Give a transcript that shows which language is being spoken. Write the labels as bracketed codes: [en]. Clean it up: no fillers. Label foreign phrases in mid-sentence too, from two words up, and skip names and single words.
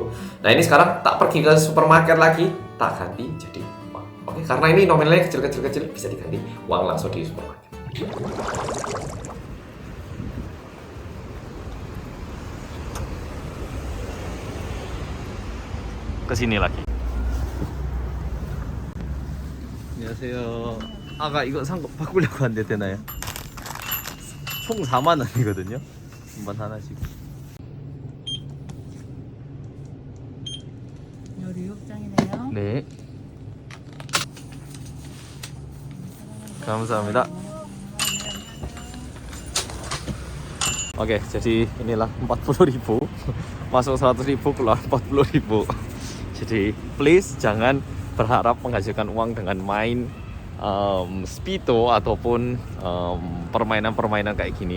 [id] Nah ini sekarang tak pergi ke supermarket lagi, tak ganti jadi uang. Oke, karena ini nominalnya kecil bisa diganti uang langsung di supermarket. Kesini lagi. [ko] 안녕하세요. 아까 이거 산 거 바꾸려고 하는데 되나요? 총 4만 원이거든요. 한번 하나씩. 16장이네요. 네. 감사합니다. [id] Oke, jadi inilah 40.000 masuk 100.000 keluar 40.000. Jadi please jangan berharap menghasilkan uang dengan main Speedo ataupun permainan-permainan kayak gini.